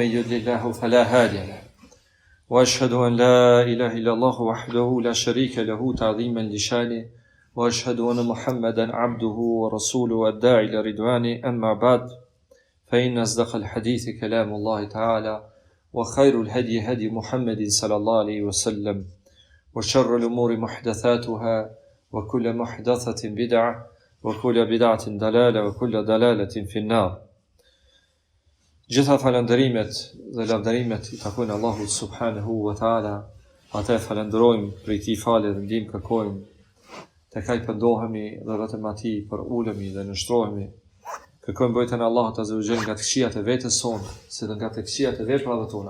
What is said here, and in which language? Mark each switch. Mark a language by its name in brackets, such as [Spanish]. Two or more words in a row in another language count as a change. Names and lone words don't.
[Arabic] يضلل له فلا هادي له وأشهد أن لا إله إلا الله وحده لا شريك له تعظيما لشانه وأشهد أن محمدا عبده ورسوله الداعي إلى رضوانه أما بعد فإن أصدق الحديث كلام الله تعالى وخير الهدي هدي محمد صلى الله عليه وسلم وشر الأمور محدثاتها وكل محدثة بدعة وكل بدعة ضلالة وكل ضلالة في النار. [Albanian] Gjitha falënderimet dhe lavdërimet i takojnë Allahut [Arabic] سبحانه وتعالى. [Albanian] Atë falenderojmë për i tij falë dhe ndihmë kërkojmë. Tek ai pendohemi dhe vetëm atij për ulemi dhe nështrohemi. Kërkojmë mbrojtjen e Allahut [Arabic] عز وجل [Albanian] nga të këqijat e vetes sonë, si dhe nga të këqijat e veprave tona.